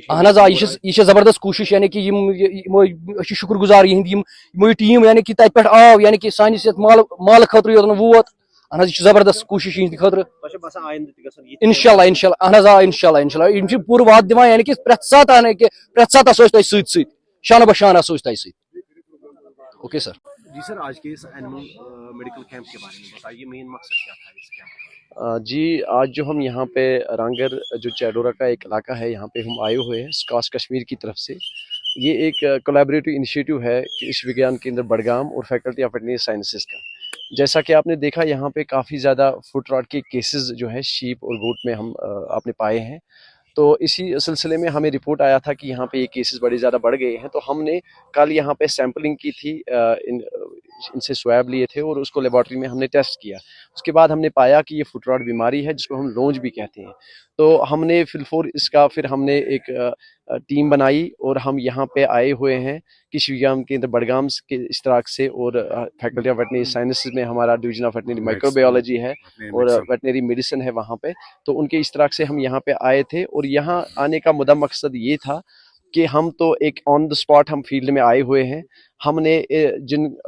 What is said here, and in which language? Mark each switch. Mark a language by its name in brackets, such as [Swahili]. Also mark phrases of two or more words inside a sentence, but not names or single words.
[Kashmiri] اہن حظ یہِ چھِ زبردست کوٗشش یعنی کہ یِمو أسۍ چھِ شُکر گُزار یِہنٛدۍ یِمو یہِ ٹیٖم یعنی کہ تتہِ پٮ۪ٹھ آو یعنی کہ سٲنِس یتھ مالہٕ خٲطرٕ یوت نہٕ ووت اہن حظ یہِ چھِ زبردست کوٗشش یِہنٛدِ خٲطرٕ تۄہہِ چھا باسان آینٛدٕ تہِ گژھن [Arabic] انشاء اللہ [Kashmiri] اہن حظ [Arabic] انشاء اللہ [Kashmiri] یِم چھِ پوٗرٕ وعدٕ دِوان یعنی کہ پرٛٮ۪تھ ساتہٕ آسو أسۍ تۄہہِ سۭتۍ سۭتۍ شانہٕ بہ شان آسو أسۍ تۄہہِ سۭتۍ [English] okay sir [Urdu] جی سر آج کے اس [English] animal medical camp [Urdu] کے بارے میں بتائیے مین مقصد کیا تھا اس کیمپ جی آج جو ہم یہاں پہ رانگر جو چیڈورا کا ایک علاقہ ہے یہاں پہ ہم آئے ہوئے ہیں سکاس کشمیر کی طرف سے یہ ایک [English] collaborative initiative [Urdu] ہے کرشی وگیان کیندر بڈگام اور فیکلٹی آف ویٹرنری سائنسز کا جیسا کہ آپ نے دیکھا یہاں پہ کافی زیادہ [English] foot rot [Urdu] کے کیسز جو ہے شیپ اور گوٹ میں ہم آپ نے پائے ہیں تو اسی سلسلے میں ہمیں رپورٹ آیا تھا کہ یہاں پہ یہ کیسز بڑے زیادہ بڑھ گئے ہیں تو ہم نے کل یہاں پہ سیمپلنگ کی تھی ان سے سویب لیے تھے اور اس کو لیبارٹری میں ہم نے ٹیسٹ کیا اس کے بعد ہم نے پایا کہ یہ [English] foot rot [Urdu] بیماری ہے جس کو ہم لونج بھی کہتے ہیں تو ہم نے فلفور اس کا پھر ہم نے ایک ٹیم بنائی اور ہم یہاں پہ آئے ہوئے ہیں کرشی وگیان کیندر بڈگام کے اشتراک سے اور فیکلٹی آف ویٹرنری سائنسز میں ہمارا ڈویژن آف ویٹرنری مائکرو بایولوجی ہے اور [English] veterinary medicine [Urdu] ہے وہاں پہ تو ان کے اشتراک سے ہم یہاں پہ آئے تھے اور یہاں آنے کا مدہ مقصد یہ تھا کہ ہم تو ایک [English] on the spot [Urdu] ہم فیلڈ میں آئے ہوئے ہیں ہم نے جن